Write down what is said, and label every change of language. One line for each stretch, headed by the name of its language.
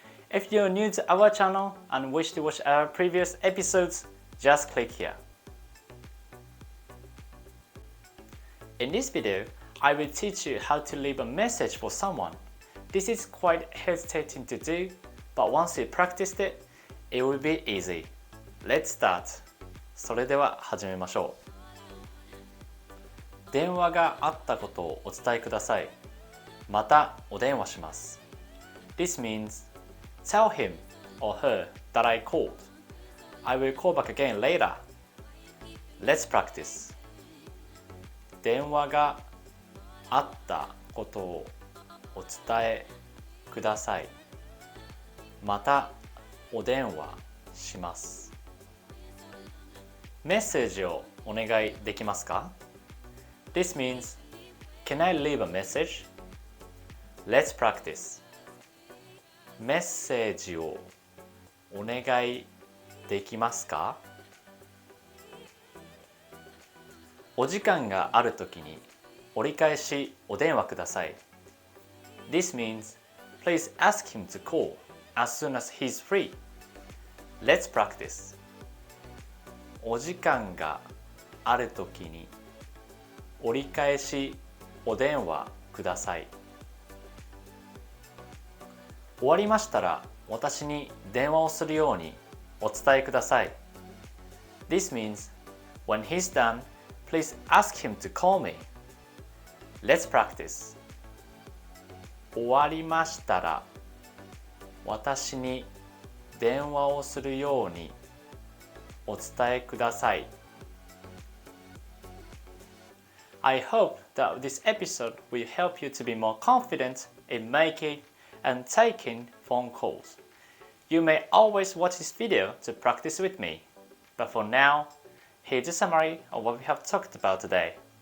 English: If you're new to our channel and wish to watch our previous episodes, just click here. In this video, I will teach you how to leave a message for someone. This is quite hesitating to do, but once you practiced it, it will be easy. Let's start.
Japanese: それでは始めましょう。電話があったことをお伝えください。またお電話します。
English: This means, tell him or her that I called. I will call back again later. Let's practice.
Japanese: 電話があったことをお伝えください。またお電話します。メッセージをお願いできますか？
English: This means, can I leave a message? Let's practice.
Japanese: メッセージをお願いできますか？お時間があるときに折り返しお電話ください。
English: This means, please ask him to call as soon as he's free. Let's practice.
Japanese: お時間があるときに折り返しお電話ください。終わりましたら私に電話をするようにお伝えください。
English: This means, when he's done, please ask him to call me. Let's practice.
Japanese: 終わりましたら私に電話をするようにお伝えください。
English: I hope that this episode will help you to be more confident in making and taking phone calls. You may always watch this video to practice with me, but for now, here's a summary of what we have talked about today.